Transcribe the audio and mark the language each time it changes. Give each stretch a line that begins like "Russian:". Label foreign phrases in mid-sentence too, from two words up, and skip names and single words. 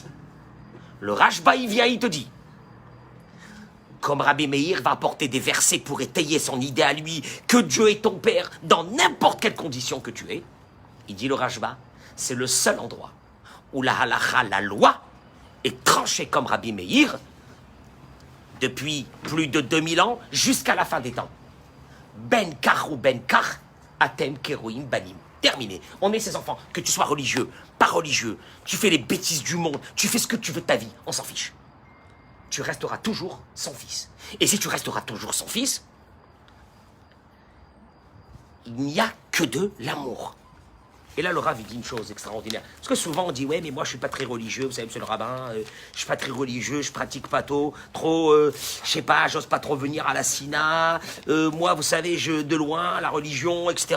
French: Le Rashba, il vient, il te dit, comme Rabbi Meir va apporter des versets pour étayer son idée à lui, que Dieu est ton père dans n'importe quelle condition que tu es, il dit le Rashba, c'est le seul endroit où la halakha, la loi, est tranchée comme Rabbi Meir depuis plus de 2000 ans jusqu'à la fin des temps.
Hebrew: בין כך ובין כך, אתם קרויים בנים.
French: Terminé. On est ses enfants. Que tu sois religieux, pas religieux, tu fais les bêtises du monde, tu fais ce que tu veux de ta vie, on s'en fiche. Tu resteras toujours son fils. Et si tu resteras toujours son fils, il n'y a que de l'amour. Et là, le Rav, il dit une chose extraordinaire. Parce que souvent, on dit, ouais, mais moi, je suis pas très religieux, vous savez, monsieur le rabbin, je suis pas très religieux, je pratique pas trop, je sais pas, j'ose pas trop venir à la Sina, moi, vous savez, de loin, la religion, etc.